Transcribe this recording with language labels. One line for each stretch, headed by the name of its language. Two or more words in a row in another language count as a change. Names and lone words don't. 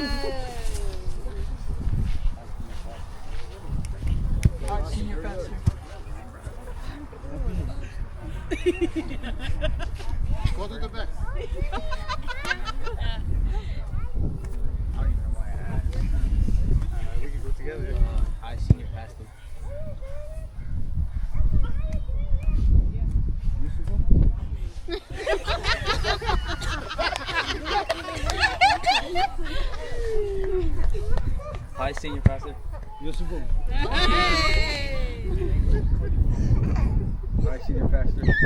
English: Hi, Senior Pastor. Go to the back. We can go together. Hi, Senior Pastor. Hi, Senior Pastor. Hi, Senior Pastor.